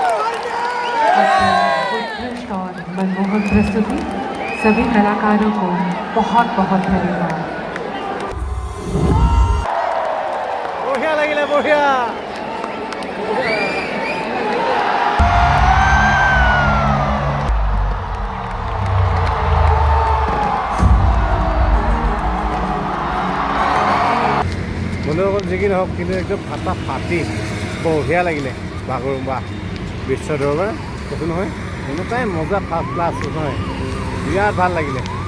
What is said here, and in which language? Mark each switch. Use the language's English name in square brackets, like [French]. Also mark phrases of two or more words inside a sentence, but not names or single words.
[Hindi] उत्कृष्ट और मनमोहक प्रस्तुति सभी कलाकारों को बहुत बहुत धन्यवाद। [Assamese] বঢ়িয়া লাগিলে বঢ়িয়া বন্ধুসকল যি কি নহওক কিন্তু একদম ফাটা ফাটি বঢ়িয়া লাগিলে বাগৰুম্বা বিশ্ব দৰবাৰ কৈছোঁ নহয় এনেকুৱাই মজা ফাৰ্ষ্ট ক্লাছ নহয় বিৰাট ভাল লাগিলে